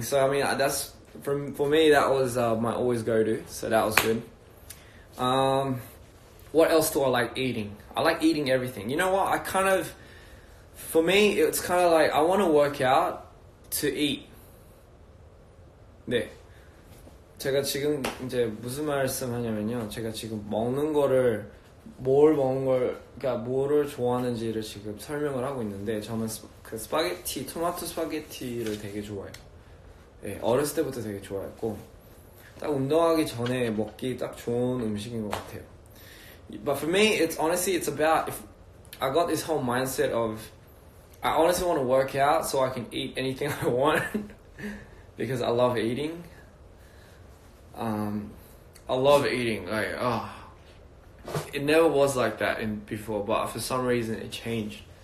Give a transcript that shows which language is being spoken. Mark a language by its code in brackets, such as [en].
[en] So I mean, that's for me, that was my always go-to, so that was good. What else do I like eating? I like eating everything. You know what, for me, it's kind of like I want to work out to eat. [ko] 네. 제가 지금 이제 무슨 말씀하냐면요. 제가 지금 먹는 거를 그러니까 뭐를 좋아하는지를 지금 설명을 하고 있는데, 저는 그 스파게티, 토마토 스파게티를 되게 좋아해요. 네, 어렸을 때부터 되게 좋아했고, 딱 운동하기 전에 먹기 딱 좋은 음식인 것 같아요. [en] But for me, it's about, if I got this whole mindset of, I honestly want to work out so I can eat anything I want because I love eating. I love eating. Like, it never was like that before, but for some reason it changed.